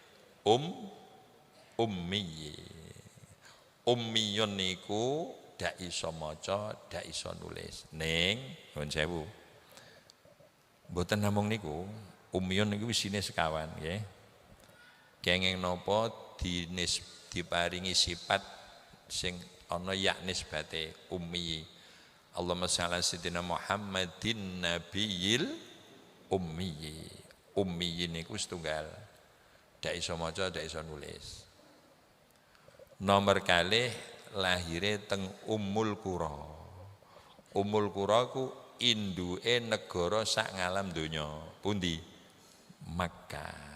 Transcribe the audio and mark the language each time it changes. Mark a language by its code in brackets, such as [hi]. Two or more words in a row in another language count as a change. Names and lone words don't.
[jv] ummi ummiyun niku dak iso maca dak iso nulis ning nuwun sewu mboten namung niku ummiyun niku isine sekawan nggih kenging napa diparingi sifat sing ana yak nisbate ummi. [ar] اللهم صل على سيدنا محمد النبي الأمي. [jv] Ummi niku setunggal. Dak iso maca, dak iso nulis. Nomor kalih lahire teng Ummul Qura. Ummul Qura ku induke negara sak ngalam donya. Pundi? Makkah.